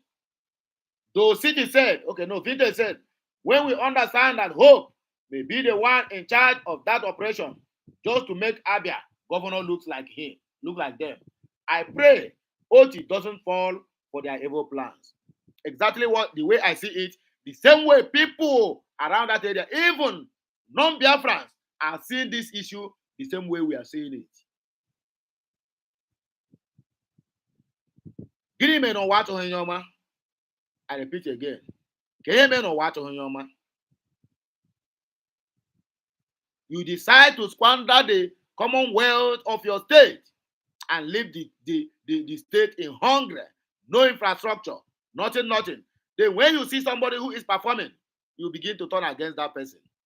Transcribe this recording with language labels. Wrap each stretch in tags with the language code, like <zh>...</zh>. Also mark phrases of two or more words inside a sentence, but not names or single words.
<en>Though City said, okay, no, Vintage said, when we understand that Hope may be the one in charge of that operation, just to make Abia governor look like them, I pray Otti doesn't fall for their evil plans. Exactly the way I see it, the same way people around that area, even non-BIAFRANS, are seeing this issue the same way we are seeing it.</en> <ig>Gịnị mere n'ụwa achọghị onye ọma?</ig> <en>I repeat again.</en> <ig>Ka ihe mere n'ụwa achọghị onye ọma?</ig> <en>You decide to squander the commonwealth of your state and leave the state in hunger, no infrastructure, nothing. Then when you see somebody who is performing, you begin to turn against that person.</en>